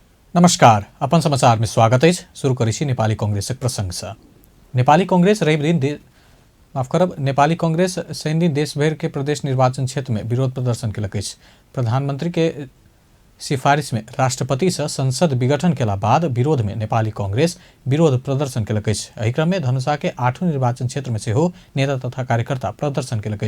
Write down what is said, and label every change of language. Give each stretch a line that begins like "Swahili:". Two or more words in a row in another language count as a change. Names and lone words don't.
Maithili: नमस्कार, अपन समाचार में स्वागत है। शुरू करी नेपाली कांग्रेसक प्रसंग से। नेपाली कांग्रेस रवि दिन नेपाली कांग्रेस शनि दिन देशभर के प्रदेश निर्वाचन क्षेत्र में विरोध प्रदर्शन केलक। प्रधानमंत्री के सिफारिश में राष्ट्रपति से संसद विघटन केला बाद विरोध में नेपाली कांग्रेस विरोध प्रदर्शन केलक। एही क्रम में धनुषा के 8 निर्वाचन क्षेत्र में से हो नेता तथा कार्यकर्ता प्रदर्शन केलक।